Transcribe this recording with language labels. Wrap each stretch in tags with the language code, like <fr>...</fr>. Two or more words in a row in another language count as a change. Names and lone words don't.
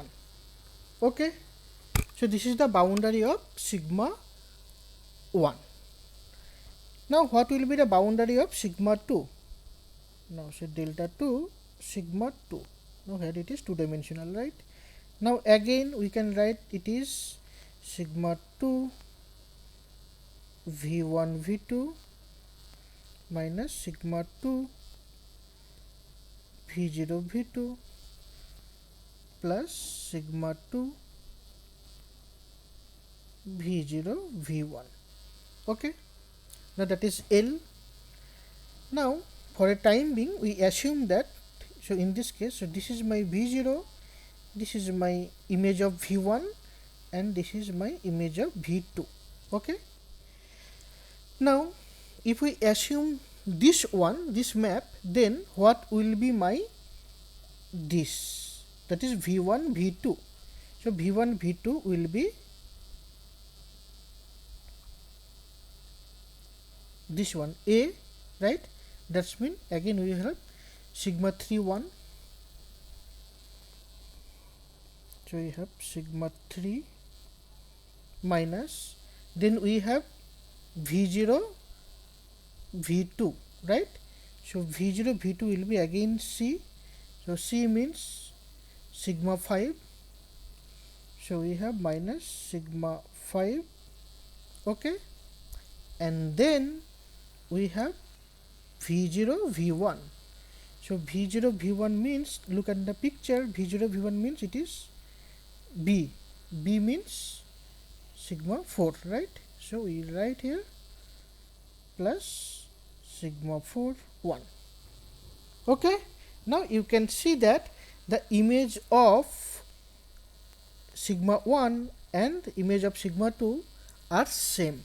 <en>Okay, so this is the boundary of sigma 1. Now what will be the boundary of sigma 2? Now say delta 2 sigma 2. Now here it is two dimensional, right? Now again we can write it is sigma 2 v1 v2 minus sigma 2 v0 v2 plus sigma 2 v0 v1. Okay, now that is L. Now for a time being we assume that, so in this case, so this is my v0, this is my image of v1, and this is my image of v2. Okay, now if we assume this one, this map, then what will be my this, that is v1 v2. So v1 v2 will be this one, A, right? That's mean again we have sigma 3 1. So we have sigma 3 minus, then we have v0 v2, right? So v0 v2 will be again C. So C means sigma 5. So we have minus sigma 5. Okay, and then we have v0 v1. So v0 v1 means, look at the picture, v0 v1 means it is B. B means sigma 4, right? So we write here plus sigma 4 1. Okay, now you can see that the image of sigma 1 and the image of sigma 2 are same.</en>